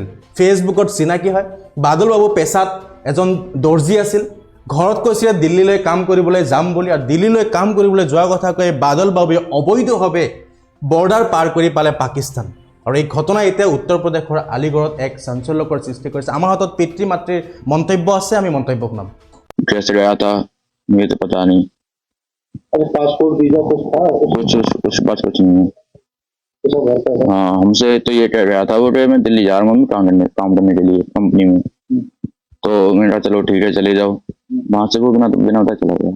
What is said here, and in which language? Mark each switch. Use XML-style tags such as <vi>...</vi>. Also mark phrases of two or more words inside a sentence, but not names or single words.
<as>ফেচবুকত চিনাকি হয়। বাদল বাবু পেছাত এজন দৰ্জী আছিল। ঘৰত কৈছিলে দিল্লীলৈ কাম কৰিবলৈ যাম বুলি, আৰু দিল্লীলৈ কাম কৰিবলৈ যোৱাৰ কথা কৈ বাদল বাবুৱে অবৈধভাৱে বৰ্ডাৰ পাৰ কৰি পালে পাকিস্তান। আৰু এই ঘটনা এতিয়া উত্তৰ প্ৰদেশৰ আলিগড়ত এক চাঞ্চল্যকৰ সৃষ্টি কৰিছে। আমাৰ হাতত পিতৃ মাতৃৰ মন্তব্য আছে, আমি মন্তব্য শুনাম।</as> <hi>कैसे गया था मुझे तो पता नहीं। अरे</hi> <en>passport visa</en> <hi>कुछ था? कुछ बात कुछ नहीं है। हाँ, हमसे तो ये कह गया था वो कि मैं दिल्ली जा रहा हूँ मम्मी काम करने के लिए कंपनी में। तो मैंने कहा चलो ठीक है चले जाओ। वहां से वो बिना बताए चला गया।</hi>